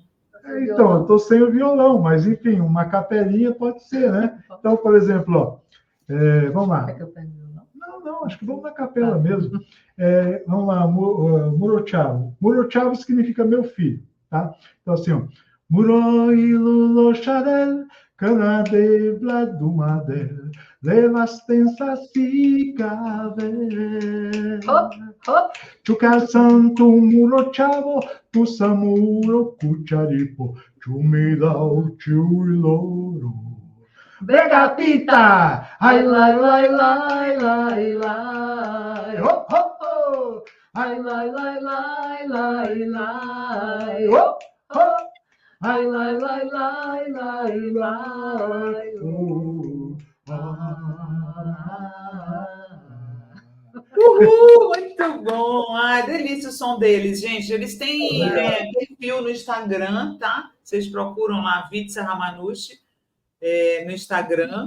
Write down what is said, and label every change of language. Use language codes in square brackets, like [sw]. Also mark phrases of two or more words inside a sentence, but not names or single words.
[pt] Então, eu estou sem o violão, mas, enfim, uma capelinha pode ser, né? Então, por exemplo, ó, vamos lá. Não, acho que vamos na capela mesmo. Vamos lá, Murochavo. Murochavo significa meu filho, tá? Então, assim, ó. [rom] Muroilulo Xarel, Canade Vladumadel, Levastensa Cicavel. Chucar Santo Murochavo, Pusamuro Cucharipo, Chumidao Chuloro. Begatita! Ai, lai, lai, lai, lai, lai. Hop, hop, hop. Ai, lai, lai, lai, lai, lai. Hop, hop. Ai, lai, lai, lai, lai, lai. [pt] Uhul, muito bom! Ai, delícia o som deles, gente. Eles têm perfil no Instagram, tá? Vocês procuram lá, Vitsa Ramanushi, no Instagram.